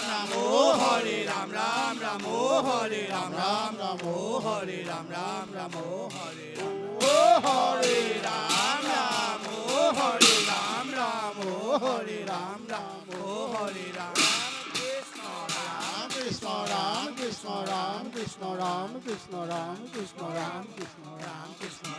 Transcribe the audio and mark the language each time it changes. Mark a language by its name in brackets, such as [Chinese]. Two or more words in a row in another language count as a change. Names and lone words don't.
[Assamese] ৰাম ও হৰি ৰাম ৰাম ৰাম ও হৰি ৰাম ৰাম ৰাম ও হৰি ৰাম ৰাম ৰাম ও হৰি ৰাম ও হৰি ৰাম ৰাম ও হৰি ৰাম ৰাম ও হৰি ৰাম ৰাম ও হৰি ৰাম Krishna Ram Krishna Ram Krishna Ram Krishna Ram Krishna Ram Krishna Ram Krishna